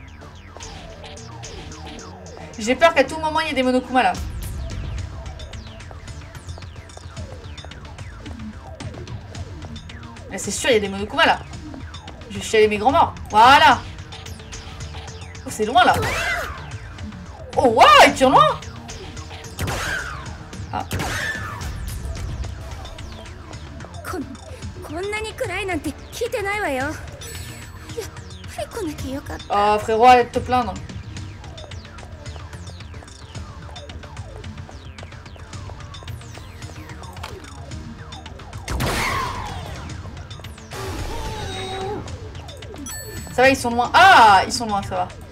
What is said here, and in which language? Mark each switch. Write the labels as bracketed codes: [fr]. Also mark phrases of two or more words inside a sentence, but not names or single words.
[fr] J'ai peur qu'à tout moment il y ait des Monokuma là. Mais c'est sûr, il y a des Monokuma là. Je vais chialer mes grands morts. Voilà. Oh, c'est loin là. Oh, waouh, il tire loin. Ah. [ja] こんなに暗いなんて聞いてないわよ。やっぱり来なきゃよかった。 [fr] Oh, frérot, arrête de te plaindre. Ça va, ils sont loin. Ah, ils sont loin, ça va.